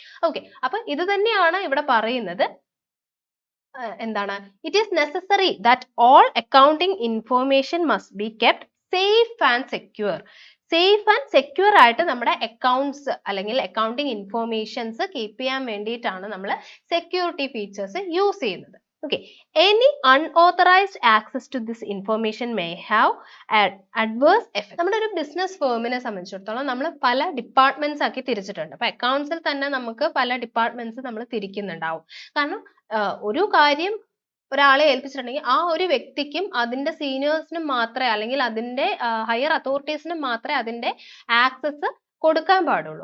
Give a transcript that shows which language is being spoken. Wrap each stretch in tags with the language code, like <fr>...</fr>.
<ml>Okay, അപ്പൊ ഇത് തന്നെയാണ് ഇവിടെ പറയുന്നത്. എന്താണ്?</ml> <en>It is necessary that all accounting information must be kept safe and secure. Safe and secure</en> <ml>ആയിട്ട് നമ്മുടെ അക്കൗണ്ട്സ് അല്ലെങ്കിൽ അക്കൗണ്ടിംഗ് ഇൻഫോർമേഷൻസ് കീപ്പ് ചെയ്യാൻ വേണ്ടിയിട്ടാണ് നമ്മൾ സെക്യൂരിറ്റി ഫീച്ചേഴ്സ് യൂസ് ചെയ്യുന്നത്.</ml> <en>Okay, any unauthorized access to this information may have an adverse effect.</en> <ml>നമ്മുടെ ഒരു business ഫേമിനെ സംബന്ധിച്ചിടത്തോളം നമ്മൾ പല ഡിപ്പാർട്ട്മെന്റ്സ് ആക്കി തിരിച്ചിട്ടുണ്ട്. അപ്പൊ അക്കൗണ്ട്സിൽ തന്നെ നമുക്ക് പല ഡിപ്പാർട്ട്മെന്റ്സ് നമ്മൾ തിരിക്കുന്നുണ്ടാവും. കാരണം ഒരു കാര്യം ഒരാളെ ഏൽപ്പിച്ചിട്ടുണ്ടെങ്കിൽ ആ ഒരു വ്യക്തിക്കും അതിന്റെ സീനിയേഴ്സിനും മാത്രമേ അല്ലെങ്കിൽ അതിന്റെ ഹയർ അതോറിറ്റീസിനും മാത്രമേ അതിന്റെ ആക്സസ് കൊടുക്കാൻ പാടുള്ളൂ.</ml>